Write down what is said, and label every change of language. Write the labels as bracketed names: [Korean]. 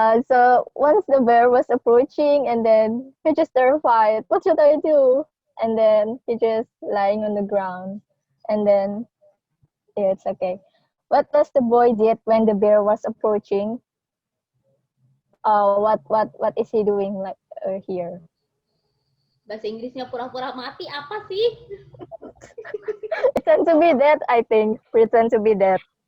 [English] So once the bear was approaching, and then he just terrified. What should I do? And then he just lying on the ground, and then yeah, it's okay. What does the boy did when the bear was approaching? what is he doing like here? [Indonesian] Bahasa Inggrisnya pura-pura mati apa sih? [English] Pretend to be dead, I think. Pretend to be dead.